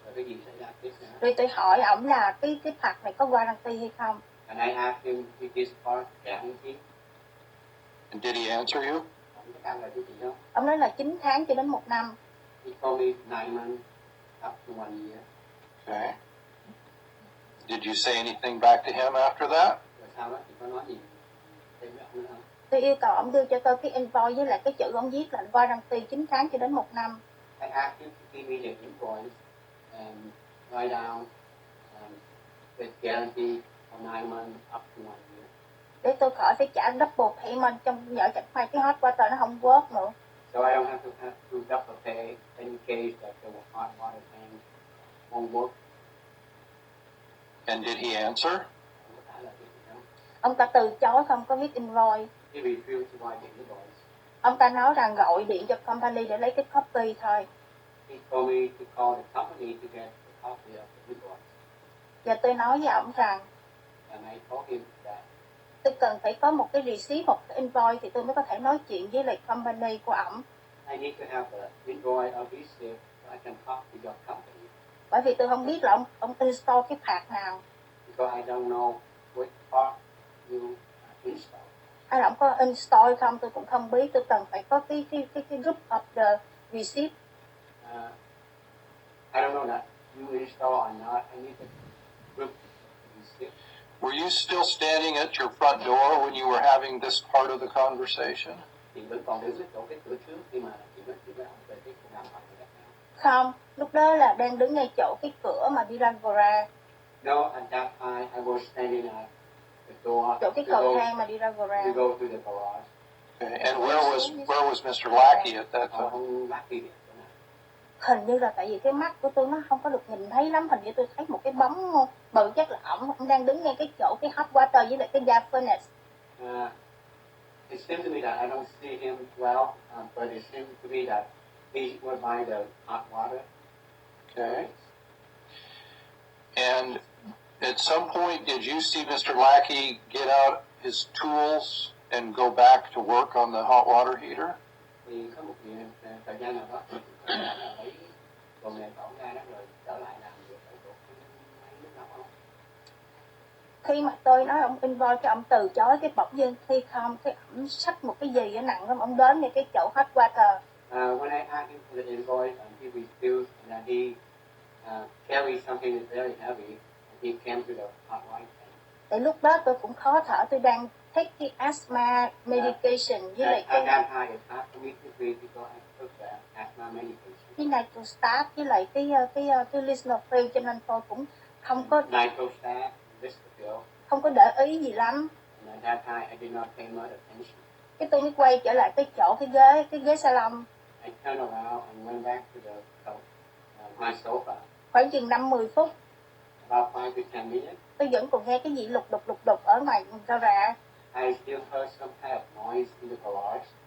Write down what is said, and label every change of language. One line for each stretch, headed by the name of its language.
Vietnamese: Rồi cái gì xảy ra tiếp nữa? Rồi tôi hỏi ông là cái pad này có warranty hay không?
English: And I asked him if this part guaranteed. And did he answer you?
Vietnamese: Ông có trả lời cho chị không? Ông nói là 9 tháng cho đến 1 năm.
English: He told me 9 months up to 1 year. Okay. Did you say anything back to him after that?
Vietnamese: Rồi sau đó chị có nói gì thêm với ông nữa không? Tôi yêu cầu ông đưa cho tôi cái invoice với lại cái chữ ông viết là warranty 9 tháng cho đến 1 năm.
English: I asked him to give me the invoice and write down the guarantee for 9 months up to 1 year.
Vietnamese: Để tôi khỏi phải trả
English: double payment
Vietnamese: trong nhỡ chẳng may cái hot water nó không work nữa.
English: So I don't have to double pay in case that the hot water tank won't work. And did he answer?
Vietnamese: Ông có trả lời cho chị không? Ông ta từ chối không có viết invoice.
English: He refused to write the invoice.
Vietnamese: Ông ta nói rằng gọi điện cho company để lấy cái copy thôi.
English: He told me to call the company to get the copy of the invoice.
Vietnamese: Và tôi nói với ông rằng
English: And I told him that
Vietnamese: tôi cần phải có một cái receipt, một cái invoice thì tôi mới có thể nói chuyện với lại company của ổng.
English: I need to have an invoice or receipt so I can talk to your company.
Vietnamese: Bởi vì tôi không biết là ông install cái pad nào.
English: Because I don't know which part you install.
Vietnamese: Hay là ông có install không tôi cũng không biết. Tôi cần phải có cái
English: group of the receipt. I don't know that you install or not. I need the group receipt. Were you still standing at your front door when you were having this part of the conversation?
Vietnamese: Chị vẫn còn đứng ở chỗ cái cửa trước khi mà chị nói chuyện với ông về cái cuộc làm việc này. Không, lúc đó là đang đứng ngay chỗ cái cửa mà đi ra garage.
English: No, at that time I was standing at the door
Vietnamese: Chỗ cái cầu thang mà đi ra
English: to
Vietnamese: garage.
English: go to the garage. Okay. And where was Mr. Lackey at that time?
Vietnamese: Ông Lucky here. Hình như là tại vì cái mắt của tôi nó không có được nhìn thấy lắm. Hình như tôi thấy một cái bóng bự, chắc là ông đang đứng ngay cái chỗ cái hot water với lại cái gas furnace.
English: It seems to me that I don't see him well, but it seems to me that he was by the hot water. Okay. And at some point, did you see Mr. Lackey get out his tools and go back to work on the hot water heater?
Vietnamese: Thì có một thời gian nào đó có thể là lấy đồ nghề cậu ra đó rồi trở lại làm việc ở chỗ máy nước nóng không? Khi mà tôi nói ông invoice cái ông từ chối cái bỗng dưng khi không cái ổng xách một cái gì ở nặng lắm, ông đến ngay cái chỗ hot water.
English: When I asked him for the invoice and he refused and he carried something that's very heavy and he came to the hot water.
Vietnamese: Tại lúc đó tôi cũng khó thở, tôi đang take cái
English: asthma medication
Vietnamese: với lại
English: At that time it's hard for me to breathe because I took the asthma medication.
Vietnamese: nitrostat với lại cái lisinopril, cho nên tôi cũng không có
English: Nitrostat, Listeril.
Vietnamese: không có để ý gì lắm.
English: And at that time I did not pay much attention.
Vietnamese: Cái tôi mới quay trở lại cái chỗ cái ghế salon.
English: I turned around and went back to my sofa.
Vietnamese: Khoảng chừng 5-10 phút
English: About 5 to 10 minutes,
Vietnamese: tôi vẫn còn nghe cái gì lục đục ở ngoài gara.
English: I still heard some kind of noise in the garage.